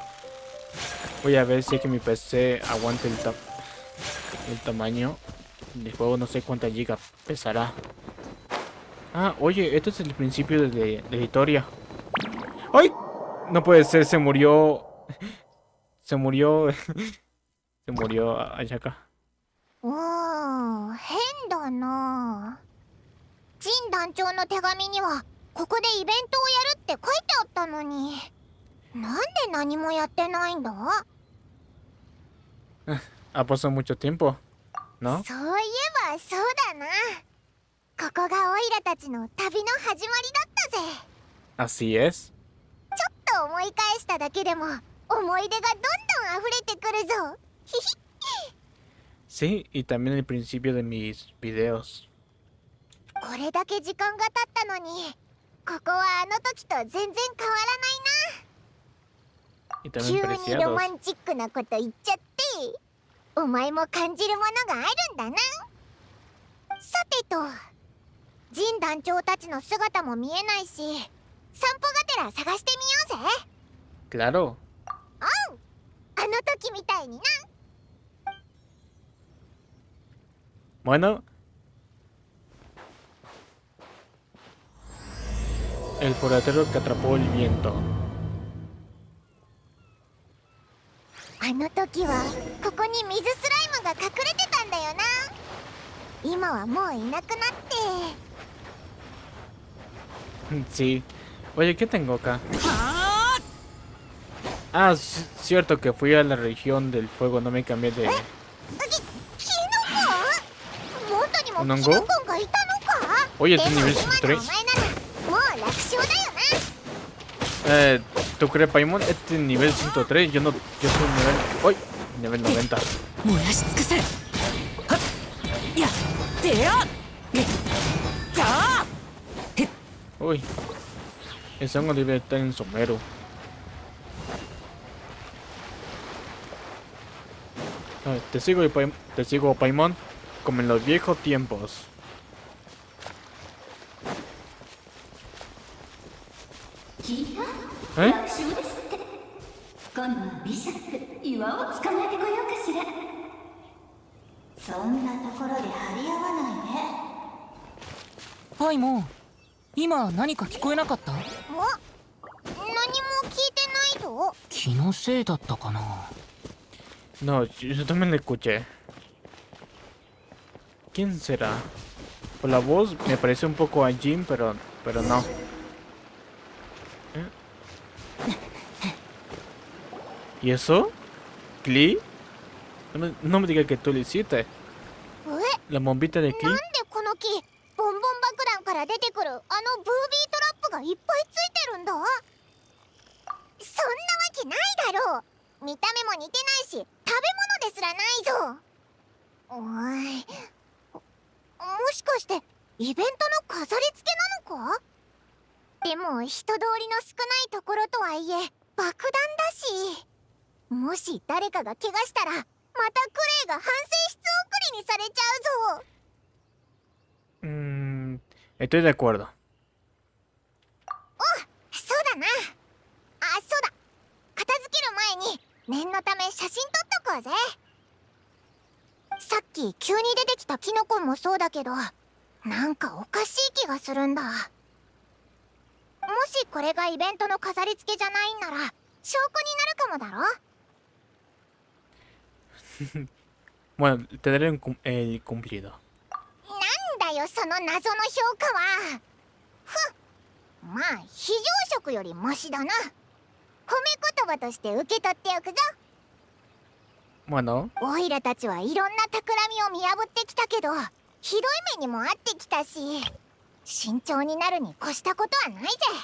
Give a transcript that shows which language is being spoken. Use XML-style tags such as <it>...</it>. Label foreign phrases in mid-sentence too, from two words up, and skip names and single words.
<es>Voy a ver si es que mi PC aguante el tamaño del juego. No sé cuántas gigas pesará. Ah, oye, esto es el principio de la historia. ¡Ay! No puede ser, se murió. Se murió. Se murió Ayaka.</es> <ja>おー、変だな。ジン団長の手紙にはここでイベントをやるって書いてあったのに、なんで何もやってないんだ？</ja> <es>Ha pasado mucho tiempo, ¿no?</es> <ja>そういえばそうだな。ここがオイラたちの旅の始まりだったぜ。</ja> <es>Así es.</es> <ja>ちょっと思い返しただけでも思い出がどんどん溢れてくるぞ。ひひ。</ja> <es>Sí, y también el principio de mis videos.</es> <ja>これだけ時間が経ったのに、ここはあの時と全然変わ</ja> <es>Y</es> <ja>ら</ja> <es>también</es> <ja>ないな。急にロ</ja> <es>preciados.</es> <ja>マンチックなこと言っちゃって、お前も感じるものがあるんだな。さてと、ジン団長たちの姿も見えないし、散歩がてら探してみようぜ。</ja> <es>Claro.</es> <ja>あの時みたいにな。</ja> <es>Bueno. El forastero que atrapó el viento.</es> <ja>あの時はここに水スライムが隠れてたんだよな。今はもういなくなって。</ja> <es>Sí. Oye, ¿qué tengo acá? Ah, cierto que fui a la región del fuego, no me cambié de...</es> <ja>キノコ？元にもなんかキノコがいたのか？</ja> <es>Oye,</es> <ja>で</ja> <es>este</es> <ja>も</ja> <es>nivel</es> <ja>今のお</ja> <es>3.</es> <ja>前ならもう楽勝だよな。</ja> <es>¿Tú crees, Paimon? Este nivel 103, yo soy nivel... ¡Uy! Nivel 90.</es> <ja>燃やし尽くせ。はっ、やってや。じゃあ。</ja> <es>Uy. Ese hongo debe estar en somero. Te sigo, Paimon, como en los viejos tiempos. ¿Eh?</es> <ja>今度はビシャック岩を捕まえてこようかしら。そんなところで張り合わないで。パイモン、今何か聞こえなかった？お、何も聞いてないぞ。気のせいだったかな。</ja> <es>No, yo también lo escuché. ¿Quién será? Por la voz me parece un poco a Jin, pero no. ¿Y eso? ¿Klee? No me digas que tú lo hiciste.</es> <ja>え、</ja> <es>La bombita de</es> <ja>なん</ja> <es>Klee.</es> <ja>でこの木、ボンボン爆弾から出てくるあのブービートラップがいっぱいついてるんだ。そんなわけないだろう。見た目も似てないし、食べ物ですらないぞ。おい、もしかしてイベントの飾り付けなのか？でも人通りの少ないところとはいえ爆弾だし、もし誰かが怪我したらまたクレイが反省室送りにされちゃうぞ。</ja> <es>Estoy de acuerdo.</es> <ja>そうだな。あ、そうだ、片付ける前に念のため写真撮っとこうぜ。さっき急に出てきたキノコもそうだけど、なんかおかしい気がするんだ。もしこれがイベントの飾り付けじゃないんなら証拠になるかもだろ。</ja> <es>Bueno, te daré el cumplido.</es> <ja>なんだよその謎の評価は。ふん、まあ非常食よりマシだな。褒め言葉として受け取っておくぞ。</ja> <es>Bueno,</es> <ja>オイラたちはいろんな企みを見破ってきたけど、ひどい目にも遭ってきたし、慎重になるに越したことはないぜ。</ja>